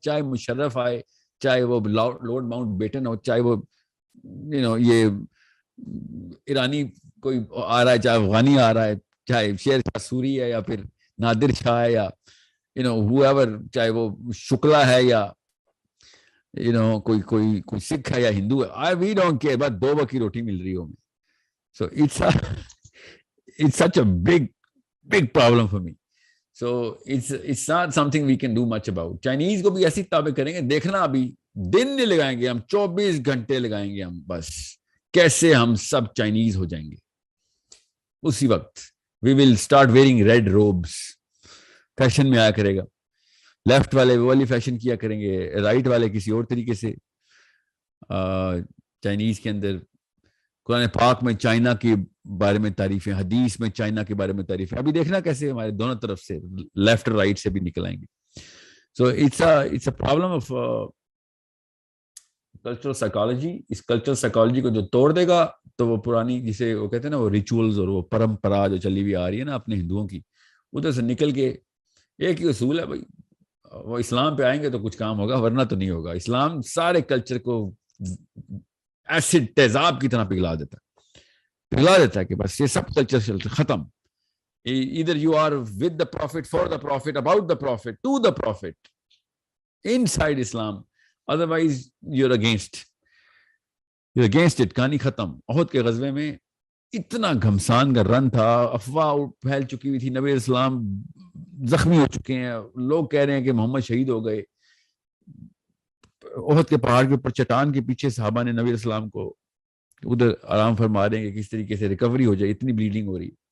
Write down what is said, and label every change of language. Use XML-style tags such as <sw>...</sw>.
<ur>چاہے مشرف آئے, چاہے وہ لارڈ ماؤنٹ بیٹن ہو, چاہے وہ یہ ایرانی کوئی آ رہا ہے, چاہے افغانی آ رہا ہے, چاہے شیر شاہ سوری ہے یا پھر نادر شاہ ہے یا whoever, چاہے وہ شکلا ہے یا کوئی سکھ ہے یا ہندو ہے.</ur> <en>we don't care,</en> <ur>بس 2 وقت کی روٹی مل رہی ہو.</ur> <en>So it's such a big problem for me. So it's not something we can do much about.</en> <ur>Chinese کو بھی ایسی تابع کریں گے, دیکھنا ابھی دن نہیں لگائیں گے ہم, 24 گھنٹے لگائیں گے ہم بس کیسے ہم سب چائنیز ہو جائیں گے. اسی وقت</ur> <en>we will start wearing red robes.</en> <ur>Fashion میں آیا کرے گا, لیفٹ والے وہ والی فیشن کیا کریں گے, رائٹ والے کسی اور طریقے سے. چائنیز کے اندر قرآن پاک میں چائنا کے بارے میں تعریفیں, حدیث میں چائنا کے بارے میں تعریفیں. ابھی دیکھنا کیسے ہمارے دونوں طرف سے لیفٹ اور رائٹ سے بھی نکل آئیں گے.</ur> <en>So it's a problem of cultural psychology.</en> <ur>اس cultural psychology کو جو توڑ دے گا تو وہ پرانی جسے وہ کہتے ہیں نا وہ ریچولز اور وہ پرمپرا جو چلی ہوئی آ رہی ہے نا اپنے ہندوؤں کی, ادھر سے نکل کے ایک ہی اصول ہے بھائی, وہ اسلام پہ آئیں گے تو کچھ کام ہوگا ورنہ تو نہیں ہوگا. اسلام سارے کلچر کو ایسڈ تیزاب کی طرح پگھلا دیتا ہے کہ بس یہ سب کلچر ختم.</ur> <en>either you are with the prophet, for the prophet, about the prophet, to the prophet, inside Islam, otherwise you're against it.</en> <ur>کہانی ختم. احد کے غزوے میں اتنا گھمسان کا رن تھا, افواہ پھیل چکی ہوئی تھی, نبی علیہ السلام زخمی ہو چکے ہیں, لوگ کہہ رہے ہیں کہ محمد شہید ہو گئے. احد کے پہاڑ کے اوپر چٹان کے پیچھے صحابہ نے نبی علیہ السلام کو ادھر آرام فرما رہے ہیں کہ کس طریقے سے ریکوری ہو جائے, اتنی بلیڈنگ ہو رہی.</ur>